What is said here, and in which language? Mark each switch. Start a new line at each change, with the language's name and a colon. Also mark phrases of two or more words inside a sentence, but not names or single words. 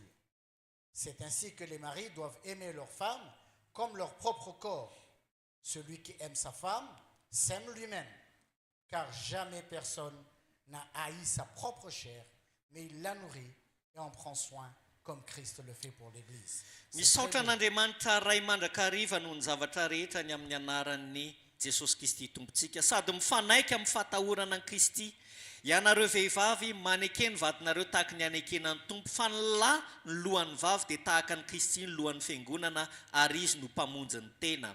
French: C'est ainsi que les maris doivent aimer leurs femmes comme leur propre corps. Celui qui aime sa femme s'aime lui-même, car jamais personne n'a haï sa propre chair, mais il la nourrit et en prend soin comme Christ le fait pour l'Église.
Malagasy: Misaotra an'Andriamanitra ray mandrakariva noho ny zavatra rehetra ny amin'ny anaran'ny Jesosy Kristy tompontsika, sady mifanaika amin'ny fahatahorana an Kristy. Ianareo vehivavy manekeny vadinareo tahaka ny anekena ny tompo, fa ny lahy ny lohan'ny vavy dia tahaka ny Kristy ny lohan'ny fiangonana ary izy no mpamonjy ny tena.